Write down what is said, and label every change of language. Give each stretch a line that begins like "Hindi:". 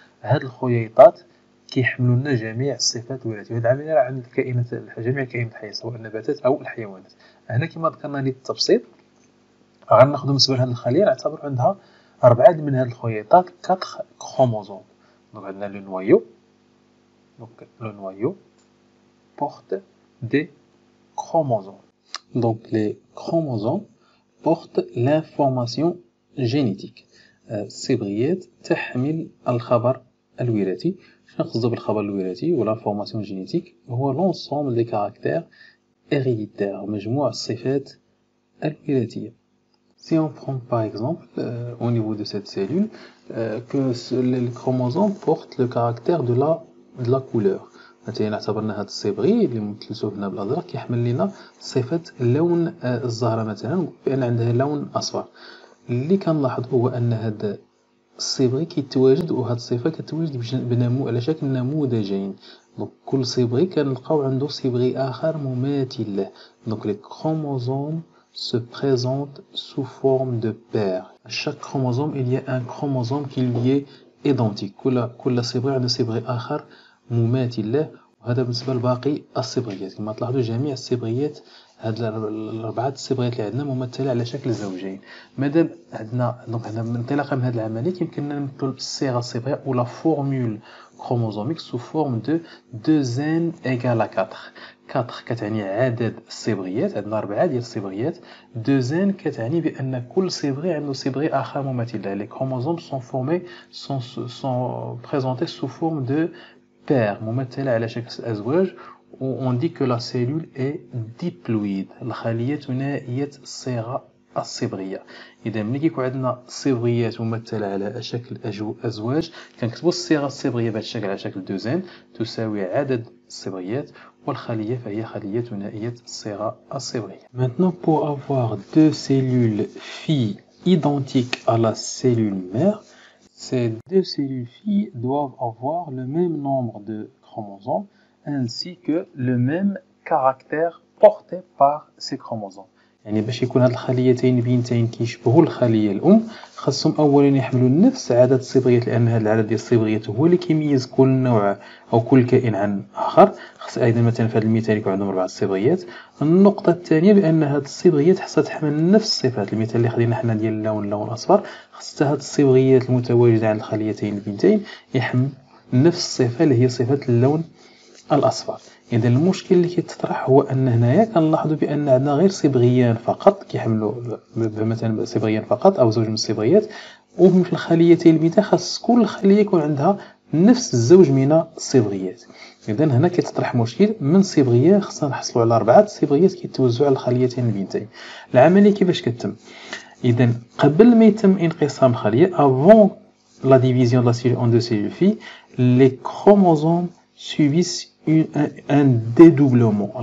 Arabic: هاد الخويطات كيحملوا لنا جميع الصفات الوراثية، وهذه العملية راه عند الكائنات، جميع الكائنات الحية سواء النباتات أو الحيوانات. هنا كما ذكرنا للتبسيط غناخذوا بالنسبة لهاد الخلية نعتبر عندها 4 من هاد الخويطات 4 كروموزوم.
French: دونك عندنا لو نوايو، دونك لو نوايو porte des chromosomes. Donc les chromosomes portent l'information génétique.
Arabic: الصبغيات تحمل الخبر الوراثي. شنو نقصدو بالخبر الوراثي و
French: l'information génétique؟
Arabic: هو
French: l'ensemble des caractères héréditaires،
Arabic: مجموع الصفات الوراثية.
French: Si on prend par exemple au niveau de cette cellule que le chromosome porte le caractère de la couleur.
Arabic: مثلا نعتبر ان هذا الصبغي اللي مثلته هنا بالازرق كيحمل لنا صفه لون الزهره، مثلا بان عندها لون اصفر. اللي كنلاحظ هو ان هذا الصبغي كيتواجد، وهذه الصفه كتواجد على شكل نموذجين. دونك كل صبغي كنلقاو عنده صبغي اخر مماثل له.
French: دونك لي كروموزوم se présente sous forme de paire. À chaque chromosome il y a un chromosome qui lui est identique.
Arabic: كل صبغي عنده صبغي اخر مماثل له. وهذا بالنسبه لباقي الصبغيات. كما تلاحظوا جميع الصبغيات، هاد الاربعه الصبغيات اللي عندنا ممثله على شكل زوجين. مادام عندنا دونك هنا انطلاقا من هذه العمليه كيمكننا نمثلوا الصيغه الصبغيه ولا
French: فورمول كروموزوميك سو فورم دو 2n égale à 4.
Arabic: 4 كتعني عدد الصبغيات، عندنا 4 ديال الصبغيات. 2n كتعني بان كل صبغي عنده صبغي اخر مماثل له.
French: لي كروموزوم سون فورمي سون بريزونتي سو فورم دو paire
Arabic: ممثلة على شكل أزواج.
French: و on dit que la cellule est diploïde.
Arabic: الخلية ثنائية الصيغة الصبغية. إذا ملي كيكون عندنا صبغيات ممثلة على شكل أزواج كنكتبوا الصيغة الصبغية بهذا الشكل على شكل 2n تساوي عدد الصبغيات، والخلية فهي خلية ثنائية الصيغة الصبغية.
French: Maintenant pour avoir deux cellules filles identiques à la cellule mère, ces deux cellules filles doivent avoir le même nombre de chromosomes ainsi que le même caractère porté par ces chromosomes.
Arabic: يعني باش يكون هاد الخليتين البنتين كيشبهوا الخلية الأم خاصهم أولا يحملوا نفس عدد الصبغيات، لأن هذا العدد ديال الصبغيات هو اللي كيميز كل نوع أو كل كائن عن آخر. خاص أيضا مثلا في هذا المثال يكون عندهم 4 صبغيات. النقطة الثانية بأن هاد الصبغيات خاصها تحمل نفس الصفات. المثال اللي خدينا حنا ديال اللون الأصفر، خاص هاد الصبغيات المتواجدة عند الخليتين البنتين يحمل نفس الصفة اللي هي صفة اللون الأصفر. إذا المشكل اللي كيتطرح هو أن هنايا كنلاحظوا بأن عندنا غير صبغيان فقط كيحملوا مثلا صبغيان فقط أو زوج من الصبغيات، وفي الخليتين البنتين خاص كل خلية يكون عندها نفس الزوج من الصبغيات. إذا هنا كيتطرح مشكل من صبغيان خصنا نحصلوا على 4 صبغيات كيتوزعوا على الخليتين البنتين. العملية كيفاش كتتم؟ إذا قبل ما يتم انقسام الخلية
French: avant la division de la cellule en deux cellules filles, les chromosomes subissent un dédoublement.